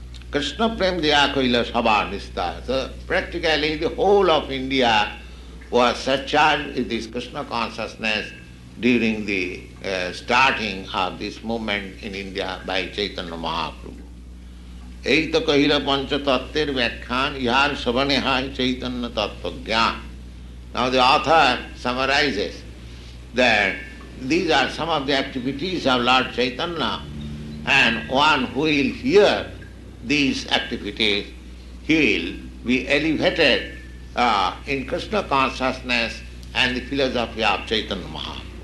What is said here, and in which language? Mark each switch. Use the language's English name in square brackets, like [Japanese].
[Bangla] Krishna Prem Jaya Koila Sabha Nistar. [English] So practically the whole of India was surcharged with this Krishna consciousness during the starting of this movement in India by Chaitanya Mahaprabhu. [Bangla] এই তো কহিল পঞ্চতত্ত্বের ব্যাখ্যান ইহার শ্রবণে হয় Chaitanya তত্ত্বজ্ঞান. [English] Now the author summarizes that these are some of the activities of Lord Chaitanya, and one who will hear these activities, he will be elevated in Krishna consciousness and the philosophy of Chaitanya Mahaprabhu.